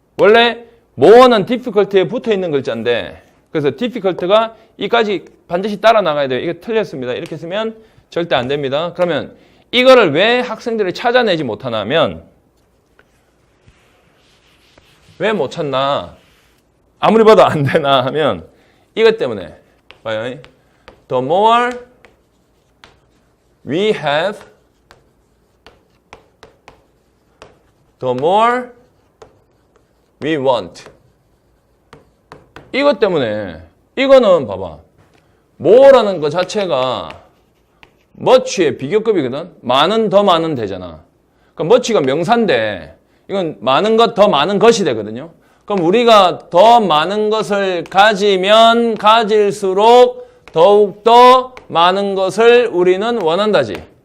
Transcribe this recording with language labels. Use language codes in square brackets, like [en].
[ko] 원래 more는 difficult에 붙어 있는 글자인데 그래서 difficult가 이까지 반드시 따라 나가야 돼요. 이거 틀렸습니다. 이렇게 쓰면 절대 안 됩니다. 그러면 이거를 왜 학생들이 찾아내지 못하냐면 왜 못 찾나? 아무리 봐도 안 되나 하면 이것 때문에 봐요. [en] The more we have, the more we want. [ko] 이것 때문에 이거는 봐봐. more라는 거 자체가 much의 비교급이거든. 많은 더 많은 되잖아. 그럼 much가 명사인데 이건 많은 것 더 많은 것이 되거든요. 그럼 우리가 더 많은 것을 가지면 가질수록 더욱더 많은 것을 우리는 원한다지.